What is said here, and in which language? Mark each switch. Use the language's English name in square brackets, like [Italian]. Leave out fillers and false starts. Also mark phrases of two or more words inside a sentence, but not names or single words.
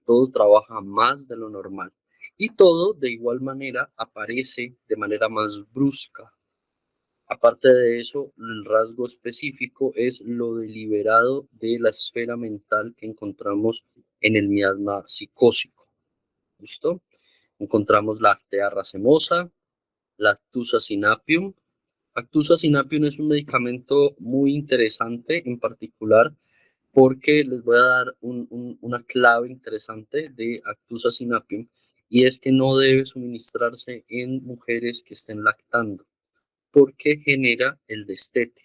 [Spanish] Todo trabaja más de lo normal y todo de igual manera aparece de manera más brusca. Aparte de eso, el rasgo específico es lo deliberado de la esfera mental que encontramos en el miasma psicósico. ¿Listo? Encontramos la actea racemosa, la Actusa sinapium. Actusa sinapium es un medicamento muy interesante, en particular porque les voy a dar una clave interesante de Actusa sinapium, y es que no debe suministrarse en mujeres que estén lactando porque genera el destete.